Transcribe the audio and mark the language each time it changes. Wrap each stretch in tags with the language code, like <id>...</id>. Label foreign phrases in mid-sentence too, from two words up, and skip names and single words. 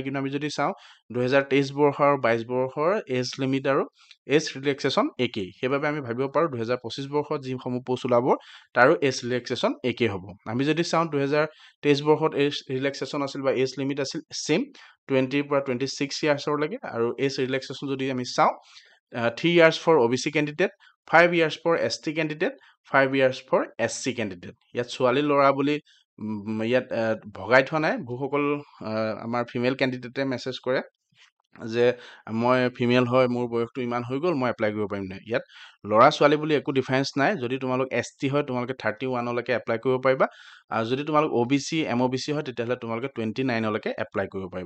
<as>কিন্তু আমি যদি চাওঁ 2023 বৰ্ষ আৰু 22 বৰ্ষৰ</as> <en>age limit</en> <as>আৰু</as> <en>age relaxation</en> <as>একেই। সেইবাবে আমি ভাবিব পাৰোঁ 2025 বৰ্ষত যিসমূহ পোষ্ট ওলাব তাৰো</as> <en>age relaxation</en> <as>একেই হ'ব। আমি যদি চাওঁ 2023 বৰ্ষত</as> <en>age relaxation</en> <as>আছিল বা</as> <en>age limit</en> <as>আছিল ছেইম 20 পৰা 26 ইয়াৰ্ছৰলৈকে, আৰু</as> <en>age relaxation</en> <as>যদি আমি চাওঁ</as> <en>3 years for OBC candidate, 5 years for ST candidate, 5 years for SC candidate.</en> <as>ইয়াত ছোৱালী ল'ৰা বুলি ইয়াত ভগাই থোৱা নাই। বহুসকল আমাৰ</as> <en>female candidate</en> <as>মেছেজ কৰে যে মই ফিমেল হয়, মোৰ বয়সটো ইমান হৈ গ'ল, মই এপ্লাই কৰিব পাৰিম নাই। ইয়াত ল'ৰা ছোৱালী বুলি একো ডিফাৰেঞ্চ নাই। যদি তোমালোক ST হয়, তোমালোকে 31লৈকে এপ্লাই কৰিব পাৰিবা, আৰু যদি তোমালোক OBC MOBC হয়, তেতিয়াহ'লে তোমালোকে 29লৈকে এপ্লাই কৰিব পাৰিবা।</as>